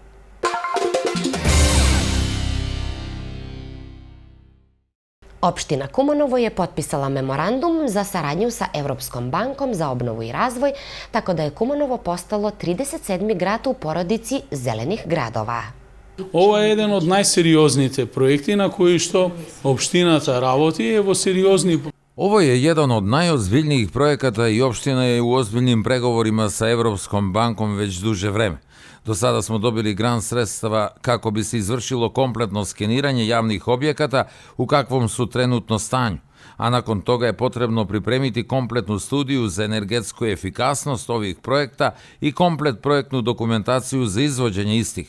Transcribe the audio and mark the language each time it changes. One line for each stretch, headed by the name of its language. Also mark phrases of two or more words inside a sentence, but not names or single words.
Serbian: Opština Kumanovo je potpisala memorandum za saradnju sa Evropskom bankom za obnovu i razvoj, tako da je Kumanovo postalo 37. grad u porodici zelenih gradova.
Macedonian: Ова е еден од најсериозните проекти на кои што општината работи, ево сериозни.
Serbian: Ovo je jedan od najozbiljnijih projekata i opština je u ozbiljnim pregovorima sa Evropskom bankom već duže vreme. Do sada smo dobili grant sredstava kako bi se izvršilo kompletno skeniranje javnih objekata u kakvom su trenutno stanju, a nakon toga je potrebno pripremiti kompletnu studiju za energetsku efikasnost ovih projekta i komplet projektnu dokumentaciju za izvođenje istih.